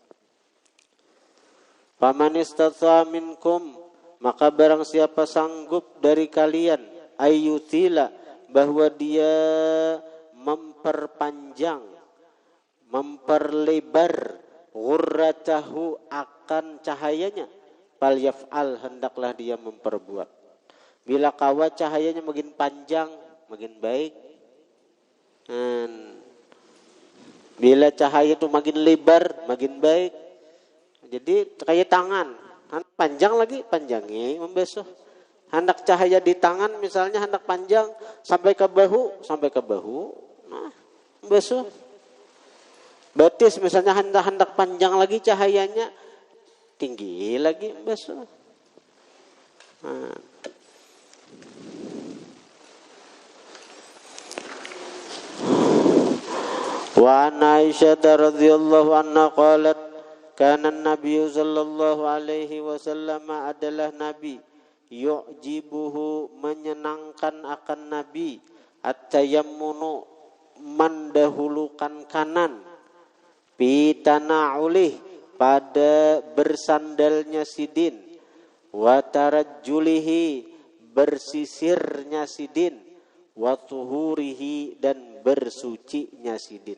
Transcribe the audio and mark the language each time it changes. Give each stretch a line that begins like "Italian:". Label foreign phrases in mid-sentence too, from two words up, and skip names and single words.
Arabic: فمن استطاع منكم
Indonesian: maka barang siapa sanggup dari kalian ayyutila bahwa dia memperlebar ghurratahu akan cahayanya
Arabic: فليفعل
Indonesian: hendaklah dia memperbuat.
Banjar: Bila kawa cahayanya makin panjang makin baik.
Indonesian: Bila cahaya itu makin lebar, makin baik. Jadi kayak tangan, panjang lagi, panjangi membasuh. Hendak cahaya di tangan, misalnya hendak panjang sampai ke bahu, nah membasuh. Betis misalnya hendak panjang lagi cahayanya, tinggi lagi membasuh.
Arabic: Nah. وعائشة رضي الله عنها قالت كان النبي صلى الله عليه وسلم
Indonesian: adalah nabi yu'jibuhu menyenangkan akan nabi at-tayammunu mendahulukan kanan
Arabic: في تنعله
Indonesian: pada bersandalnya sidin
Arabic: وترجله
Indonesian: bersisirnya sidin
Arabic: وطهوره
Indonesian: dan bersucinya sidin.